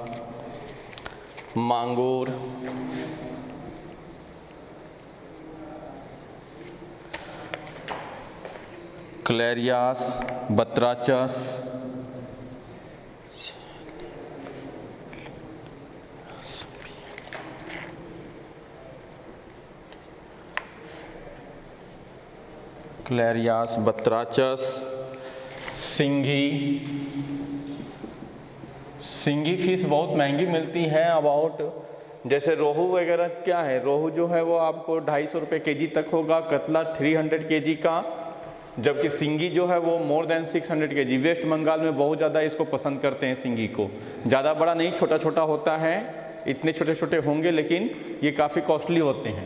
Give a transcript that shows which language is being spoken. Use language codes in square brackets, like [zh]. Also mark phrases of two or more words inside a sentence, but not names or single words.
[hi] मांगूर, क्लेरियास, बत्राचस, क्लेरियास, बत्राचस, सिंघी। सिंघी फिश बहुत महंगी मिलती है, अबाउट जैसे रोहू वगैरह क्या है, रोहू जो है वो आपको 250 रुपये केजी तक होगा, कतला 300 केजी का, जबकि सिंघी जो है वो [en] more than [hi] 600 केजी। वेस्ट बंगाल में बहुत ज़्यादा इसको पसंद करते हैं सिंघी को, ज़्यादा बड़ा नहीं, छोटा छोटा होता है, इतने छोटे छोटे होंगे लेकिन ये काफ़ी कॉस्टली होते हैं।